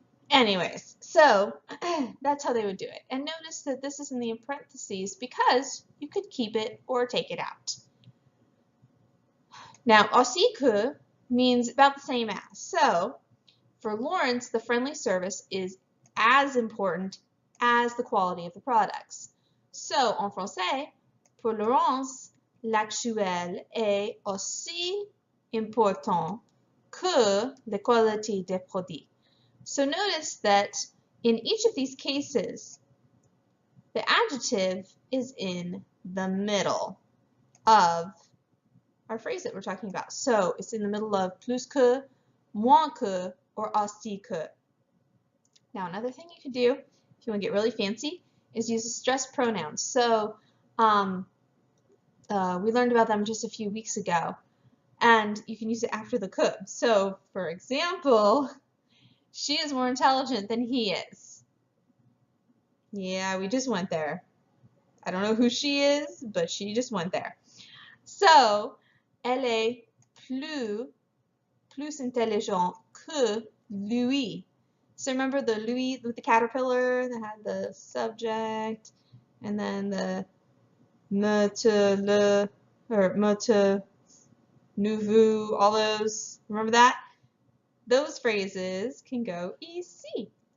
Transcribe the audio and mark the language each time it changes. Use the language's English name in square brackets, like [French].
[English] Anyways, so that's how they would do it. And notice that this is in the parentheses because you could keep it or take it out. Now, aussi que means about the same as. So, for Lawrence, the friendly service is as important as the quality of the products. [French] So, en français, pour Laurence, l'actuel est aussi important que la qualité des produits. [English] So notice that in each of these cases, the adjective is in the middle of our phrase that we're talking about. So it's in the middle of plus que, moins que, or aussi que. Now another thing you could do, if you want to get really fancy, is use a stressed pronoun. So we learned about them just a few weeks ago, and you can use it after the que. So for example, she is more intelligent than he is. Yeah, we just went there. I don't know who she is, but she just went there. [French] So, elle est plus intelligente que lui. [English] So remember the lui with the caterpillar that had the subject, and then the me te, le, or me te, nous, vous, all those. Remember that? Those phrases can go EC.